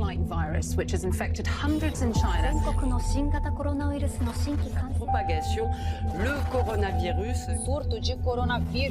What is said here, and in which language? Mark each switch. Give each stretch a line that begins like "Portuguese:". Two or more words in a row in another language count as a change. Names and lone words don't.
English: virus, which has infected hundreds in China.
Japanese: 全国の新型コロナウイルスの新規感染
French: Propagation, le coronavírus.
Portuguese: Surto de coronavírus.